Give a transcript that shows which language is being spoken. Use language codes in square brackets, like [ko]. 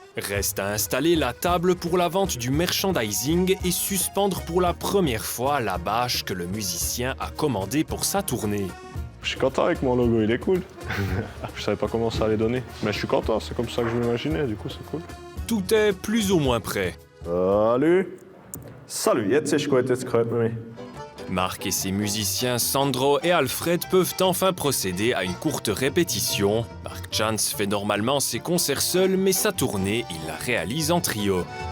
[fr] Reste à installer la table pour la vente du merchandising et suspendre pour la première fois la bâche que le musicien a commandée pour sa tournée. Je suis content avec mon logo, il est cool. Je savais pas comment ça allait donner. Mais je suis content, c'est comme ça que je l'imaginais, du coup c'est cool. Tout est plus ou moins prêt. [de] Salut, jetzt ist gut, jetzt gehört man mich. [fr] Mark et ses musiciens Sandro et Alfred peuvent enfin procéder à une courte répétition. Mark Chance fait normalement ses concerts seul, mais sa tournée, il la réalise en trio.